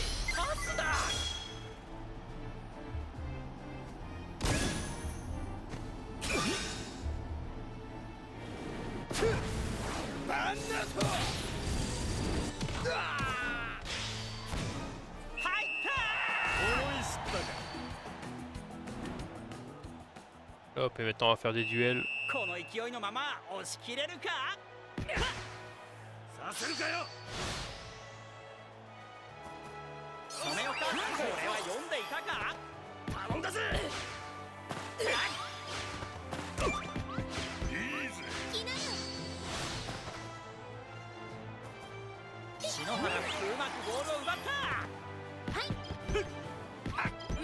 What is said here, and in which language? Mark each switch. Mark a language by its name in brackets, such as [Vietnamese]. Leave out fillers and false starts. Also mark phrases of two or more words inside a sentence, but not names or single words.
[Japanese] パスだ。バンナト。入った。思い知ったか。 [French] Hop, et maintenant on va faire des duels. [Japanese] この勢いのまま押し切れるか。させるかよ。止めよか。これは読んでいたか。頼んだぜ。篠原うまくボールを奪った。